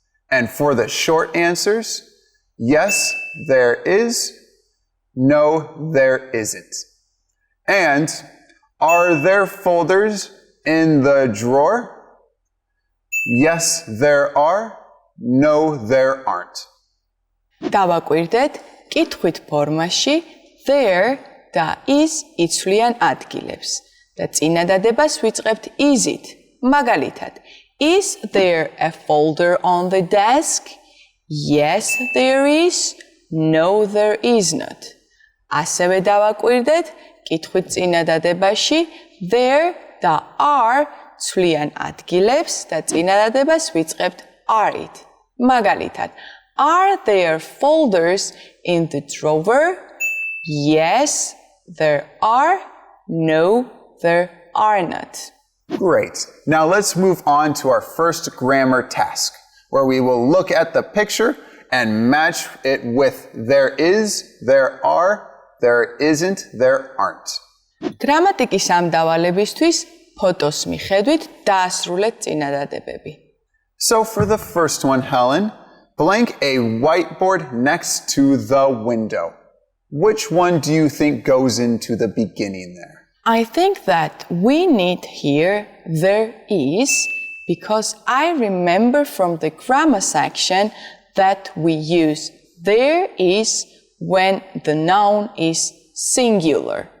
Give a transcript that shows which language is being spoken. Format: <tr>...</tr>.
<en>And for the short answers, yes, there is. No, there isn't. And are there folders in the drawer? Yes, there are. No, there aren't.</en> <ka>დავაკვირდეთ კითხვით ფორმაში there და is იცვლიან ადგილებს და წინადადებას ვიწყებთ is-ით. მაგალითად,</ka> <en>is there a folder on the desk? Yes, there is. No, there is not.</en> <ka>ასევე დავაკვირდეთ კითხვით წინადადებაში there და are ცვლიან ადგილებს და წინადადებას ვიწყებთ are-ით. მაგალითად,</ka> <en>are there folders in the drawer? Yes, there are. No, there are not. Great. Now let's move on to our first grammar task, where we will look at the picture and match it with there is, there are, there isn't, there aren't.</en> <ka>გრამატიკის ამ დავალებისთვის ფოტოს მიხედვით დაასრულეთ წინადადებები.</ka> <en>So for the first one, Helen, blank a whiteboard next to the window. Which one do you think goes into the beginning there? I think that we need here there is because I remember from the grammar section that we use there is when the noun is singular.</en>